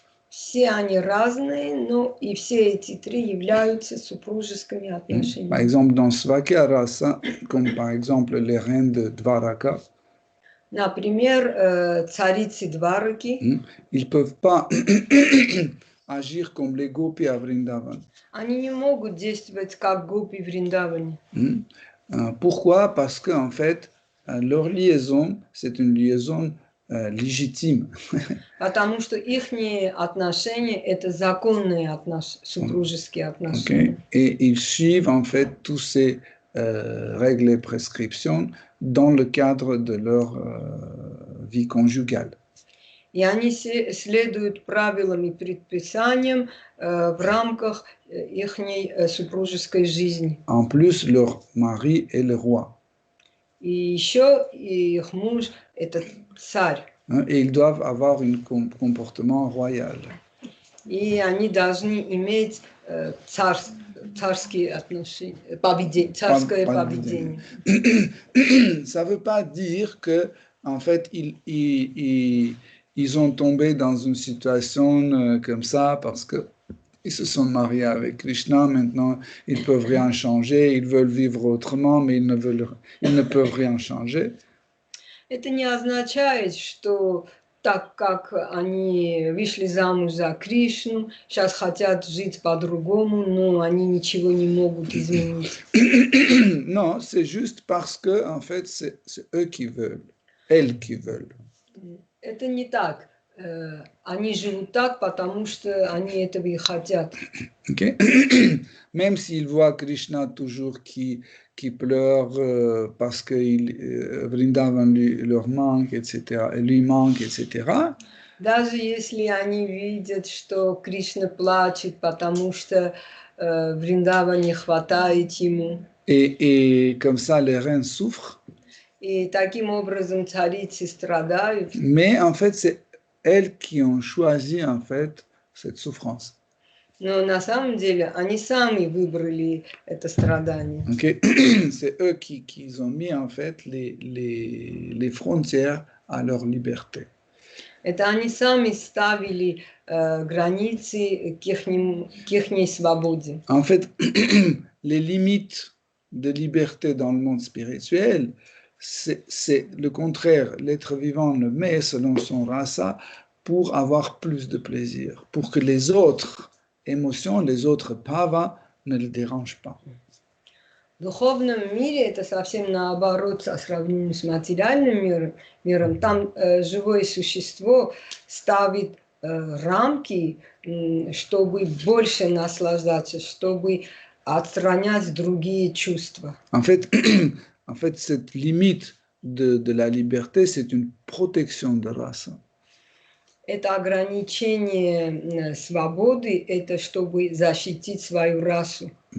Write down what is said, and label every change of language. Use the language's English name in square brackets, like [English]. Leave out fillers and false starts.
[Russian] Все они разные, но и все эти три являются супружескими [French] Par [Russian] отношениями. [French] exemple, dans Svakya Rasa, comme par exemple les reines de Dvaraka, [Russian] Например, царицы Двараки, [French] ils ne peuvent pas agir comme les gopis à Vrindavan. [Russian] они не могут действовать как гопи в Вриндаване. [French] Pourquoi? Parce qu'en fait, leur liaison, c'est une liaison légitime. [Russian] Потому что их отношения – это законные супружеские отношения. Okay? [French] Et ils suivent en fait tous ces règles et prescriptions dans le cadre de leur vie conjugale. [Russian] И они следуют правилам и предписаниям в рамках их супружеской жизни. [French] En plus, leur mari est le roi. [Russian] И еще их муж – это царь. [French] Et ils doivent avoir un comportement royal. [Russian] И они должны иметь царские отношения, царское поведение. [French] Ça ne veut pas dire que, en fait, ils ont tombé dans une situation comme ça parce qu'ils se sont mariés avec Krishna. Maintenant, ils ne peuvent rien changer. Ils veulent vivre autrement, mais ils ne peuvent rien changer. [Russian] Это не означает, что так как они вышли замуж за Кришну, сейчас хотят жить по-другому, но они ничего не могут изменить. [French] Non, c'est juste parce que, en fait, c'est eux qui veulent, elles qui veulent. [Russian] Это не так. Они живут так, потому что они этого и хотят. Okay? [French] Même s'ils voient Krishna toujours qui pleure parce que Vrindavan leur manque, etc., lui manque, etc. [Russian] Даже если они видят, что Кришна плачет, потому что Вриндава не хватает ему. [French] Et comme ça, les reines souffrent. [Russian] И таким образом царицы страдают. [French] Mais en fait, c'est elles qui ont choisi en fait cette souffrance. [Russian] Но на самом деле они сами выбрали это страдание. Okay? [French] C'est eux qui ont mis en fait les frontières à leur liberté. [Russian] Это они сами ставили границы к ихней свободе. [French] En fait, les limites de liberté dans le monde spirituel, c'est le contraire. L'être vivant le met selon son rasa pour avoir plus de plaisir, pour que les autres émotions, les autres bhavas ne le dérangent pas. [Russian] В духовном мире это совсем наоборот по сравнению с материальным миром. Там живое существо ставит рамки, чтобы больше наслаждаться, чтобы отстранять другие чувства. [French] En fait, cette limite de la liberté, c'est une protection de rasa. [Russian] Это ограничение свободы, это чтобы защитить свою расу.